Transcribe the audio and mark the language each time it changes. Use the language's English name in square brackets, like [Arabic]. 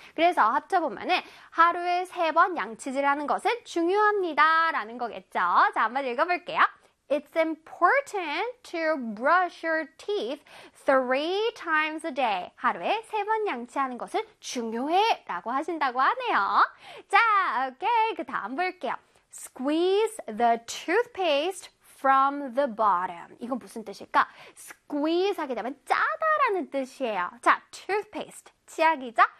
[Korean] 그래서 합쳐보면은 하루에 세 번 양치질하는 것은 중요합니다. 라는 거겠죠. 자, 한번 읽어볼게요. [English] It's important to brush your teeth three times a day. [Korean] 하루에 세 번 양치하는 것은 중요해. 라고 하신다고 하네요. 자, 오케이. 그 다음 볼게요. [English] Squeeze the toothpaste from the bottom. [Korean] 이건 무슨 뜻일까? Squeeze 하게 되면 짜다라는 뜻이에요. 자, toothpaste, 치약이죠?